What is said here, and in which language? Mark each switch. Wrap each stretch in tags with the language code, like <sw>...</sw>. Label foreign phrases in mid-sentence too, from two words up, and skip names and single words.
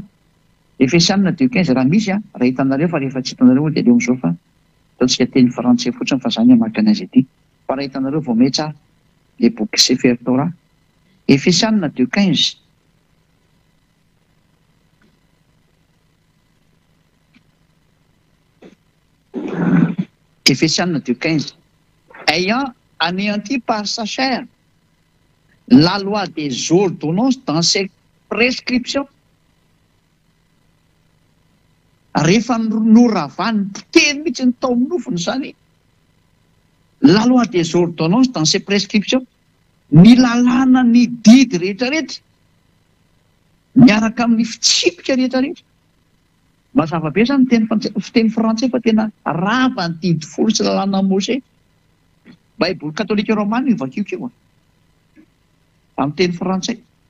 <mg>Efesianina 2:15 raha misy raha hitanareo fa rehefa tsy hitanareo dia leo amin'izao fa ataontsika teny frantsay fotsiny fa izany hamaky anazy ity. Fa raha hitanareo vao may tsara ilay boky Sefer Torah. Efesianina 2:15. Efesianina 2:15.</mg> <fr>Ayant anéanti par sa chair la loi des ordonnances dans ses prescriptions.</fr> <mg>Rehefa noravany potehiny mihitsy ny tao amin'ny nofony izany.</mg> <fr>La loi des ordonnances dans ses prescriptions.</fr> <mg>Ny lalàna ny didy rehetrarehetra miaraka amin'ny fitsipika rehetrarehetra. Mazava be izany fiteny frantsay fa tena rava ny didy folo sy lalàna Mose. Baiboly katolika romana io vakiokio amin'ny teny frantsay.</mg>